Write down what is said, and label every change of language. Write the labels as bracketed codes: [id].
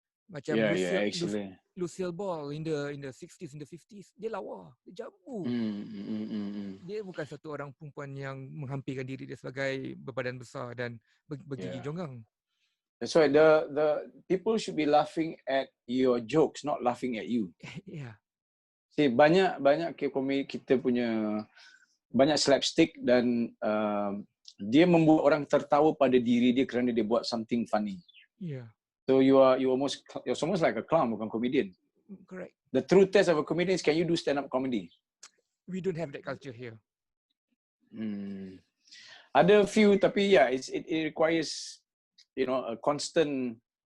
[en] Macam Lucille Ball in the 60s, in the 50s, [ms] dia lawa, dia jambu. Dia bukan satu orang perempuan yang menghampirkan diri dia sebagai berbadan besar dan bergigi jonggang. [en] That's why the people should be laughing at your jokes, not laughing at you. [ms] See, banyak komedi kita punya banyak slapstick dan dia membuat orang tertawa pada diri dia kerana dia buat [en] something funny. So you're almost like a clown, [ms] bukan comedian. [en] Correct. The true test of a comedian is, can you do stand-up comedy? We don't have that culture here. Ada few, tapi it requires a constant